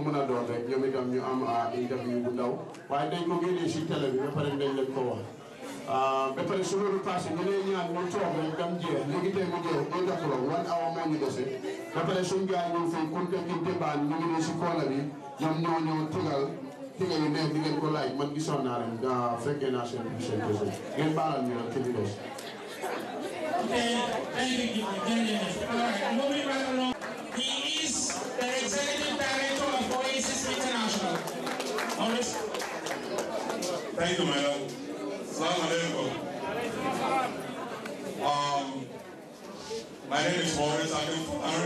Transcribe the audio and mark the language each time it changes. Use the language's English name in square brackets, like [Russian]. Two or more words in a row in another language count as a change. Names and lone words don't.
[Wolof] mën a doon rek ñoom itam ñu am interview bu ndaw waaye dañ ko génnee si télé bi ba pare dañ leen ko wax ba pare su loolu passé ñu lay ñaan ñu toog rek dem jeex léegi tey mu jeex ñu jox la 1 hour moo ñu dese ba pare suñ gars yi ñu fi kunte kinte baan ñu ngi ne si koona bi ñoom ñoo ñëw tegal yu neex di ngeen ko laaj man gisoon naa leen fekkee naa seen question ngeen baalal ñu rek ci di des. [English] Thank you. All right, moving right along. He is the Executive Director of Oasis International. Thank you, madam. Assalamu alaikum. My name is Maurice Akim Ari.